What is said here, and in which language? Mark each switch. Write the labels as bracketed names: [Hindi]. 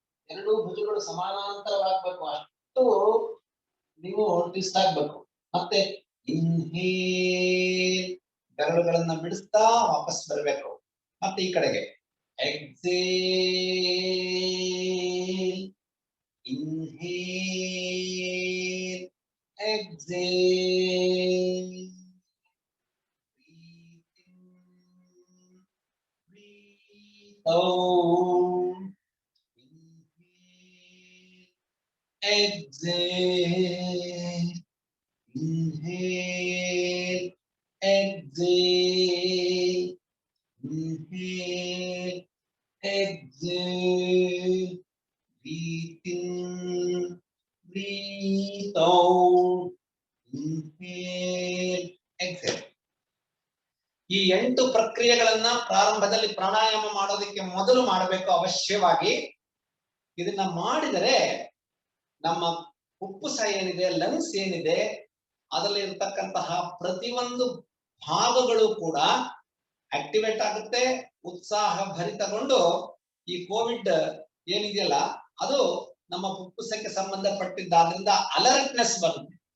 [Kannada] ಎರಡು ಭುಜಗಳು ಸಮಾನಾಂತರವಾಗಬೇಕು, ಅಷ್ಟು ನೀವು ಟ್ವಿಸ್ಟ್ ಆಗ್ಬೇಕು. ಮತ್ತೆ ಇನ್ಹೇಲ್, ಬೆರಳುಗಳನ್ನ ಬಿಡಿಸ್ತಾ ವಾಪಸ್ ಬರಬೇಕು. ಮತ್ತೆ ಈ ಕಡೆಗೆ exhale, [English] inhale, exhale, breathe in, breathe out, inhale, exhale, inhale, exhale, inhale, exhale, breathe in, breathe out, inhale. Inhale exhale. [Kannada] ಈ 8 ಪ್ರಕ್ರಿಯೆಗಳನ್ನ ಪ್ರಾರಂಭದಲ್ಲಿ ಪ್ರಾಣಾಯಾಮ ಮಾಡೋದಕ್ಕೆ ಮೊದಲು ಮಾಡಬೇಕು ಅವಶ್ಯವಾಗಿ. ಇದನ್ನ ಮಾಡಿದರೆ ನಮ್ಮ ಫುಫ್ಫುಸ ಏನಿದೆ, ಲಂಗ್ಸ್ ಏನಿದೆ, ಅದರಲ್ಲಿ ಇರತಕ್ಕಂತಹ ಪ್ರತಿಯೊಂದು ಭಾಗಗಳು ಕೂಡ ಆಕ್ಟಿವೇಟ್ ಆಗುತ್ತೆ, ಉತ್ಸಾಹ ಭರಿತಗೊಂಡು ಈ ಕೋವಿಡ್ ಏನಿದೆಯಲ್ಲ ಅದು ನಮ್ಮ ಫುಫ್ಫುಸಕ್ಕೆ ಸಂಬಂಧಪಟ್ಟಿದ್ದಾದ್ರಿಂದ ಅಲರ್ಟ್ನೆಸ್ ಬರುತ್ತೆ.